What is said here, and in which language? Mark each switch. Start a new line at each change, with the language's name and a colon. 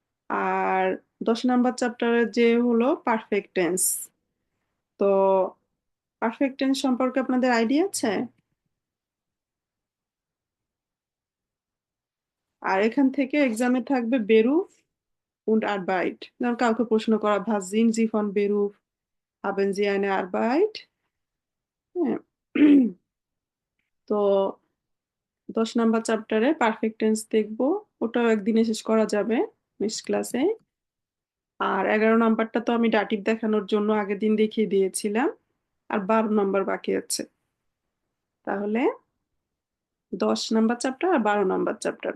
Bangla: আর 10 নম্বর চ্যাপ্টারের যে হলো পারফেক্ট টেন্স। তো পারফেক্ট টেন্স সম্পর্কে আপনাদের আইডিয়া আছে? আর এখান থেকে এক্সামে থাকবে
German: বেরুফ und Arbeit।
Bangla: যেমন কাউকে প্রশ্ন করা,
German: was sind Sie von Beruf, haben Sie eine Arbeit?
Bangla: হ্যাঁ। তো 10 নম্বর চ্যাপ্টারে পারফেক্ট টেন্স দেখবো, ওটাও একদিনে শেষ করা যাবে নেক্সট ক্লাসে। আর 11 নম্বরটা তো আমি ডাটিভ দেখানোর জন্য আগের দিন দেখিয়ে দিয়েছিলাম। আর 12 নম্বর বাকি আছে। তাহলে 10 নম্বর চ্যাপ্টার আর 12 নম্বর চ্যাপ্টার।